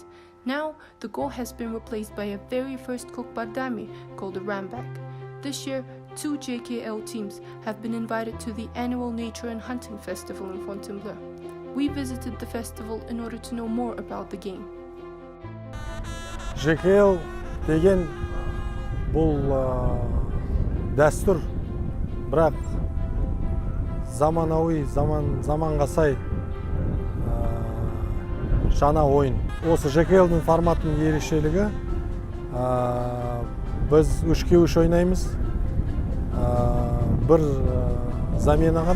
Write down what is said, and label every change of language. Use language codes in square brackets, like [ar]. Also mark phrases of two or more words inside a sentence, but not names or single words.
[en] Now, the goal has been replaced by a very first Kokpar dummy called a rambag. This year, 2 JKL teams have been invited to the annual Nature and Hunting Festival in Fontainebleau. We visited the festival in order to know more about the game. [kk] JKL деген бұл дәстүр, бірақ заманауи, заманға сай жаңа ойын. Осы JKL-дің форматының ерекшелігі, біз 3-3 ойнаймыз, бір замена ғана.